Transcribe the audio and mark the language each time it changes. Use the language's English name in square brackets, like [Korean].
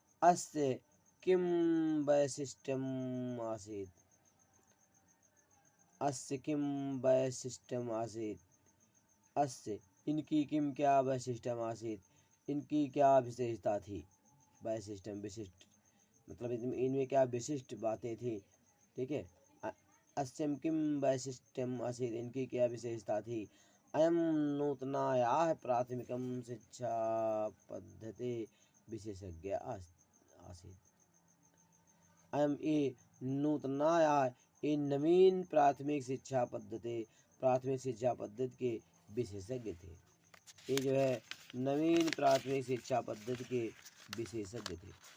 [Sanskrit] अस्य किम वैशिष्ट्यम आसीत्, अस्य किम वैशिष्ट्यम आसीत्, अस्य इनकी किम क्या वैशिष्ट्यम आसीत्, [Hindi] इनकी क्या विशेषता थी। वैशिष्ट्यम विशिष्ट मतलब इनमें क्या विशिष्ट बातें थी। ठीक है, [Sanskrit] अस्यम किम वैशिष्ट्यम आसीत्, [Hindi] इनकी क्या विशेषता थी। [Sanskrit] अयम नूतनायाः प्राथमिकं शिक्षा पद्धति विशेषज्ञ आसीत्। [Hindi] अयम ये नूतनायाः, ये नवीन प्राथमिक शिक्षा पद्धति के विशेषज्ञ थे। ये जो है नवीन प्राथमिक शिक्षा पद्धति के विशेषज्ञ थे।